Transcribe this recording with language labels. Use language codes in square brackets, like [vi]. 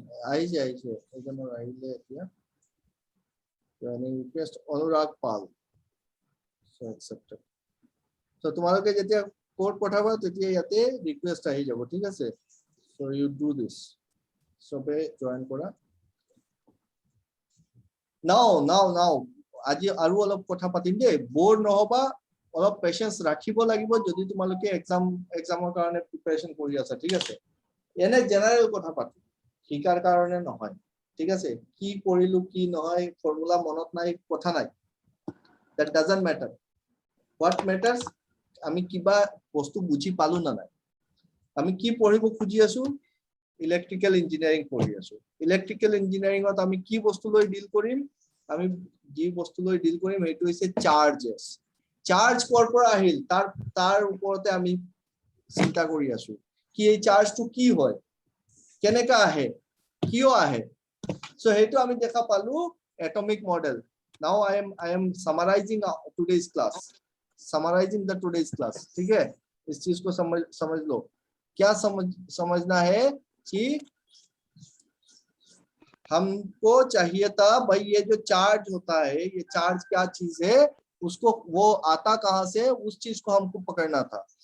[as] আহিছে এজনৰ আহিলে এতিয়া জয়েনিং ৰিকুৱেষ্ট অনুৰাগ পাল। So accepted. সো তোমালোকে যেতিয়া কোড পঠাবা তেতিয়া ইয়াতে ৰিকুৱেষ্ট আহি যাব, ঠিক আছে। [en] so you do this, [as] সবে জয়েন কৰা। নাও আজি আৰু অলপ কথা পাতিম দেই, বোৰ নহবা, অলপ পেশেন্স ৰাখিব লাগিব যদি তোমালোকে এক্সামৰ কাৰণে প্ৰিপাৰেচন কৰি আছা, ঠিক আছে। এনে জেনাৰেল কথা পাতিম, শিকাৰ কাৰণে নহয়, ঠিক আছে। কি কৰিলো কি নহয় ফৰ্মুলা মনত নাই, কথা নাই, [en] that doesn't matter. what matters [as] আমি কিবা বস্তু বুজি পালো না নাই, আমি কি পঢ়িব খুজি আছো, ইলেক্ট্ৰিক্যাল ইঞ্জিনিয়াৰিং পঢ়ি আছো। ইলেক্ট্ৰিক্যাল ইঞ্জিনিয়াৰিংত আমি কি বস্তু লৈ ডিল কৰিম, আমি যি বস্তু লৈ ডিল কৰিম সেইটো হৈছে চাৰ্জেস। চাৰ্জ কৰ পৰা আহিল তাৰ ওপৰতে আমি চিন্তা কৰি আছো কি এই চাৰ্জটো কি হয়, কেনেকা আহে, কিয় আহে। সো সেইটো আমি দেখা পালো এটমিক মডেল। [en] now I am summarizing today's class, summarizing the today's class, [hi] ठीक है। इस चीज को समझ लो। क्या समझना है कि हमको चाहिए था भाई ये जो चार्ज होता है, ये चार्ज क्या चीज है, उसको वो आता कहाँ से, उस चीज को हमको पकड़ना था।